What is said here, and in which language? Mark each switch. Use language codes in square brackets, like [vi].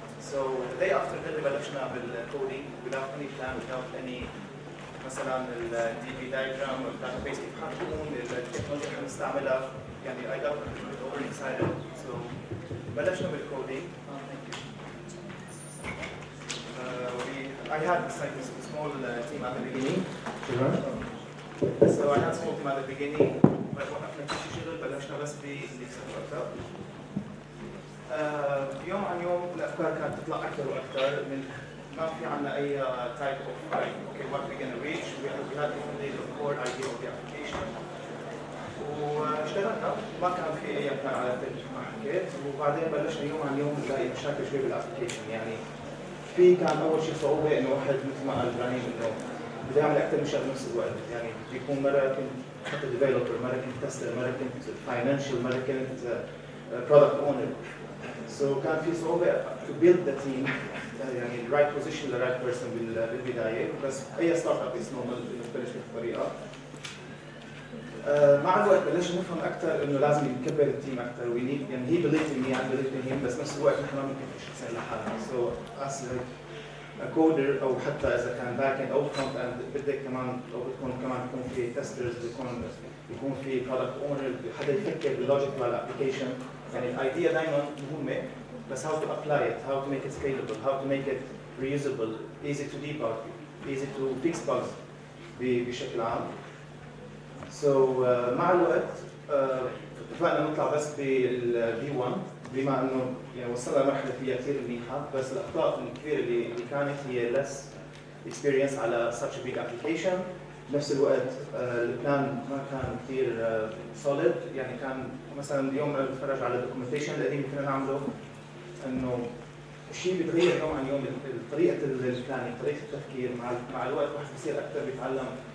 [en] So the day after [ar] اللي بلشنا بالكودينج [en] without any plan, without any مثلا الDB diagram or database [ar] كيف حتكون، التكنولوجيا اللي حنستعملها، يعني [en] I got over excited. [ar] So بلشنا بالكودينج. [en] I had like a small team at the beginning. So I had a small team at the beginning. [ar] وقفنا كل شغل، بلشنا بس بالليكسر وقتها. يوم عن يوم الافكار كانت تطلع اكثر واكثر، من ما في عندنا اي تايب اوف اوكي [en] what we gonna reach. we had definitely the core idea of the application. [ar] واشتغلنا، ما كان في اي بلان على ما حكيت، وبعدين بلشنا يوم عن يوم نلاقي مشاكل شوي بالابلكيشن. يعني في كان اول شيء صعوبه انه واحد مثل ما قال ابراهيم انه بده يعمل اكثر من شغله بنفس الوقت، يعني بيكون مره كنت حتى ديفلوبر، مره كنت تستر، مره كنت فاينانشال، مره كنت برودكت اونر. [en] So [ar] كان في صعوبة [en] to build the team، يعني the right position the right person [ar] بالبداية، بس أي ستارت اب [en] is normal [ar] بتبلش بهالطريقة. مع الوقت بلشنا نفهم أكثر إنه لازم نكبر التيم أكثر، [en] we need [ar] يعني [en] he believed in me I believed in him، [ar] بس نفس الوقت نحن ما ممكن كل شيء يصير لحالنا. So [en] as like a coder [ar] أو حتى إذا كان back end أو front end بدك كمان أو بتكون كمان يكون في testers، بيكون في product owner، حدا يفكر باللوجيك تبع الابلكيشن. يعني الايديا دائما مهمه، بس [en] how to apply it, how to make it scalable, how to make it reusable, easy to debug, easy to fix bugs [ar] بشكل عام. So مع الوقت اتفقنا نطلع بس بالV1 بما انه يعني وصلنا لمرحله فيها كثير منيحه، بس الاخطاء الكبيره اللي كانت هي [en] less experience [ar] على [en] such a big application. [ar] بنفس الوقت البلان ما كان كثير solid، يعني كان مثلا اليوم انا بتفرج على الدوكيومنتيشن القديم اللي كنا نعمله، انه شيء بيتغير يوم عن يوم طريقه البلانينج، طريقه التفكير. مع الوقت الواحد بصير اكثر بيتعلم